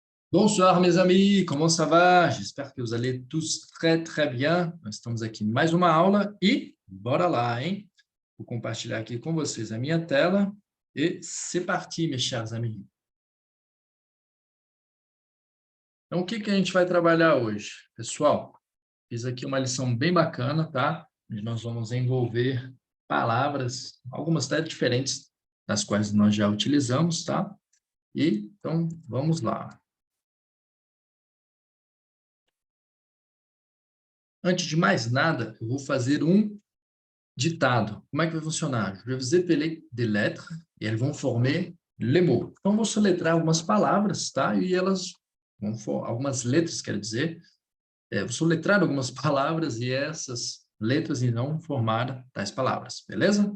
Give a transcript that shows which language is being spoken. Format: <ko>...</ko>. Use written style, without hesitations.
<fr>Bonsoir, mes amis, comment ça va? J'espère que vous allez tous très, très bien.</fr> <pt>Nós estamos aqui em mais uma aula e bora lá, hein? Vou compartilhar aqui com vocês a minha tela e</pt> <fr>c'est parti, mes chers amis.</fr> <pt>Então, o que que a gente vai trabalhar hoje? Pessoal, fiz aqui uma lição bem bacana, tá? Onde nós vamos envolver palavras, algumas até diferentes das quais nós já utilizamos, tá? E, então, vamos lá. Antes de mais nada, eu vou fazer um ditado. Como é que vai funcionar?</pt> <fr>Je vais vous épeler des lettres e elles vont former les mots.</fr> <pt>Então, vou soletrar algumas palavras, tá? E elas vão algumas letras, quer dizer, vou soletrar algumas palavras e essas letras irão formar tais palavras, beleza?</pt>